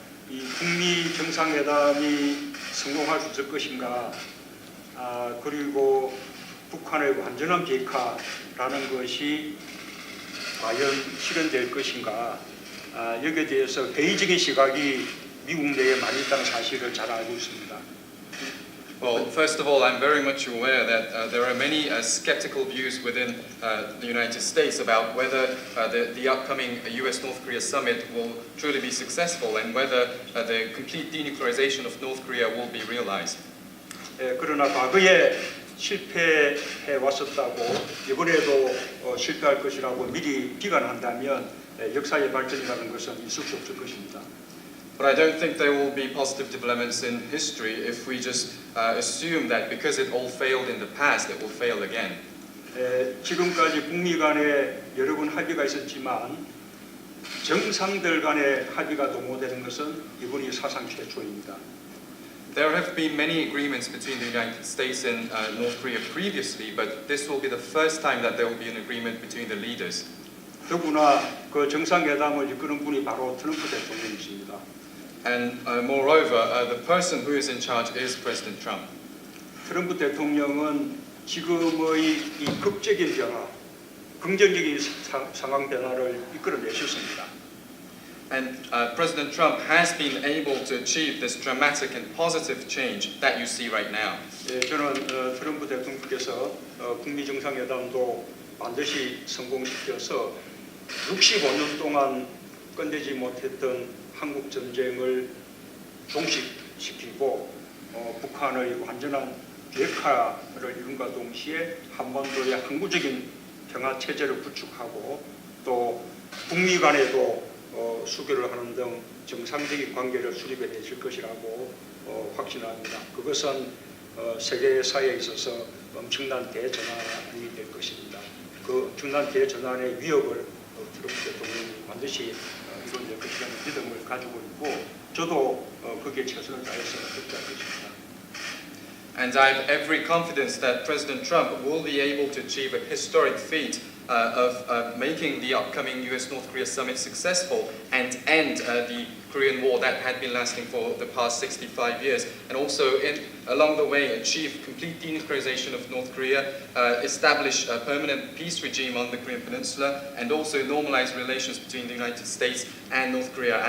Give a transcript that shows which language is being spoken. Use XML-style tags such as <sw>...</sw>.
<ko>이 북미 정상회담이 성공할 수 있을 것인가, 그리고 북한의 완전한 비핵화라는 것이 과연 실현될 것인가, 여기에 대해서 회의적인 시각이 미국 내에 많이 있다는 사실을 잘 알고 있습니다.</ko> <en>Well, first of all, I'm very much aware that there are many skeptical views within the United States about whether the upcoming US-North Korea summit will truly be successful and whether the complete denuclearization of North Korea will be realized.</en> <ko>그러나 과거에 실패해 왔었다고 이번에도 실패할 것이라고 미리 비관한다면 역사의 발전이라는 것은 있을 수 없을 것입니다.</ko> <en>But I don't think there will be positive developments in history if we just assume that because it all failed in the past, it will fail again.</en> <ko>지금까지 북미 간에 여러 번 합의가 있었지만 정상들 간의 합의가 도모되는 것은 이번이 사상 최초입니다.</ko> <en>There have been many agreements between the United States and North Korea previously, but this will be the first time that there will be an agreement between the leaders.</en> <ko>더구나 그 정상회담을 이끄는 분이 바로 트럼프 대통령이십니다.</ko> <en>And moreover, the person who is in charge is President Trump.</en> <ko>트럼프 대통령은 지금의 이 극적인 변화, 긍정적인 상황 변화를 이끌어내셨습니다.</ko> <en>And President Trump has been able to achieve this dramatic and positive change that you see right now.</en> <ko>예, 저는 트럼프 대통령께서 북미 정상회담도 반드시 성공시켜서 65년 동안 끝내지 못했던 한국 전쟁을 종식시키고 북한의 완전한 비핵화를 이룬과 동시에 한반도의 항구적인 평화 체제를 구축하고 또 북미 간에도 수교를 하는 등 정상적인 관계를 수립해 내실 것이라고 확신합니다. 그것은 세계사에 있어서 엄청난 대전환이 될 것입니다. 그 엄청난 대전환의 위협을 트럼프 대통령이 반드시 이뤄낼 것이라는 믿음을 가지고 있고 저도 거기에 최선을 다해서 협조할 것입니다.</ko> <en>And I have every confidence that President Trump will be able to achieve a historic feat of making the upcoming US-North Korea summit successful and end the Korean War that had been lasting for the past 65 years, and also along the way achieve complete denuclearization of North Korea, establish a permanent peace regime on the Korean Peninsula, and also normalize relations between the United States and North Korea.</en>